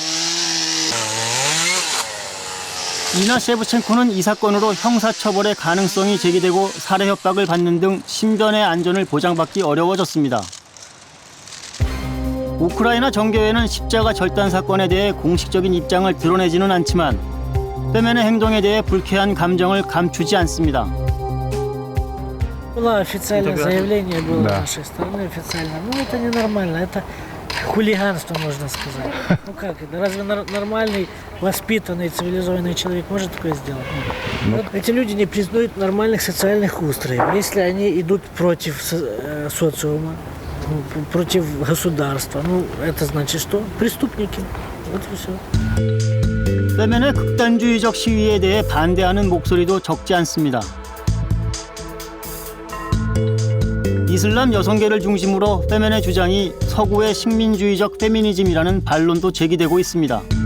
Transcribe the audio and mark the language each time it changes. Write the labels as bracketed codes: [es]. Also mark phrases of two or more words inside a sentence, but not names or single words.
[ko] 이나 셰브첸코는 이 사건으로 형사처벌의 가능성이 제기되고 살해 협박을 받는 등 신변의 안전을 보장받기 어려워졌습니다. 우크라이나 정교회는 십자가 절단 사건에 대해 공식적인 입장을 드러내지는 않지만 빼면의 행동에 대해 불쾌한 감정을 감추지 않습니다. [ru] Было официальное заявление было с нашей стороны официально. Это ненормально, это хулиганство, можно сказать. Как это? Разве нормальный, воспитанный, цивилизованный человек может такое сделать? Вот эти люди не признают нормальных социальных устроев. Если они идут против социума, против государства, это значит что? Преступники. Вот и все. [ko] 빼면의 극단주의적 시위에 대해 반대하는 목소리도 적지 않습니다. 이슬람 여성계를 중심으로 빼면의 주장이 서구의 식민주의적 페미니즘이라는 반론도 제기되고 있습니다.